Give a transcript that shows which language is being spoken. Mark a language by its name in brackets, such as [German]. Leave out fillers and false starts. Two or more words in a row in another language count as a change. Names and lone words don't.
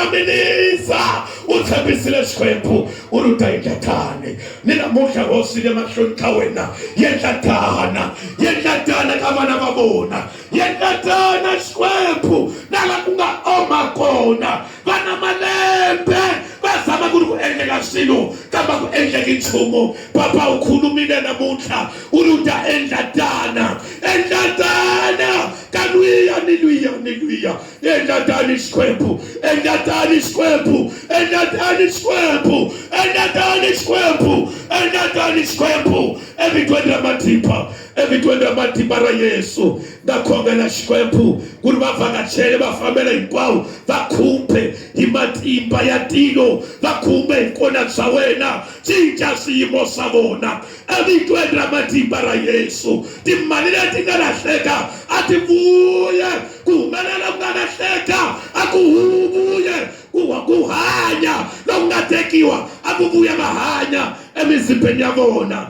[Tsonga] milisa u tshembisile xikwembu u ri u ta endla tani ni namuntlha hosi le mahlweni ka wena yendla tana ka vana va vona yendla tana xikwembu na la ku nga oma kona vana malembe va zama ku ri ku endlela swilo kambe ku endleki nchumu papa u khulumile namuntlha u ri u ta endla tana Kanwi hallelujah. Endatani isikwembu. Endatani isikwembu. Endatani isikwembu. Endatani isikwembu. Endatani isikwembu. Evitwenda matimba. Evitwenda matimba ra Yesu. Ndakhongela isikwembu. Kuri bavakachele bafambela hinkwawo. Vakhumpe imatimba ya tilo. Vakhumpe inkona za wena. Cinca swiyimo swa vona. Evitwenda matimba ra Yesu. Timali leti nga lahleka ati vuye kuhumelela ku nga lahleka akuvuye kuhanya loku nga tekiwa akuvuya mahanya emizimbeni ya vona.